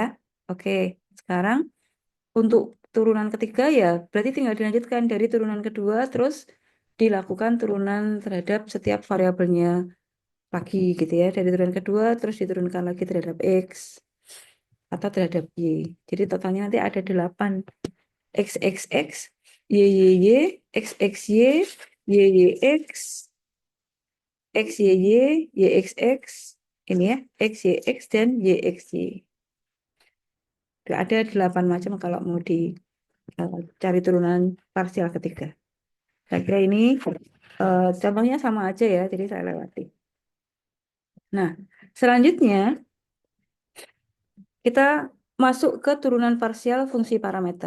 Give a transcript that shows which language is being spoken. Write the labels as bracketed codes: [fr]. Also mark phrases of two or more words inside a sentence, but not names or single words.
[id] Oke, sekarang untuk turunan ketiga ya, berarti tinggal dilanjutkan dari turunan kedua, terus dilakukan turunan terhadap setiap variabelnya lagi gitu ya. Dari turunan kedua, terus diturunkan lagi terhadap X atau terhadap Y. Jadi totalnya nanti ada 8. X, X, X, Y, Y, Y, X, X, Y, Y, Y, X, X, Y, Y, Y, X, X, ini ya, X, Y, X, dan Y, X, Y. Ada 8 macam kalau mau dicari turunan parsial ketiga. Saya kira ini contohnya sama aja ya, jadi saya lewati. Nah, selanjutnya kita masuk ke turunan parsial fungsi parameter.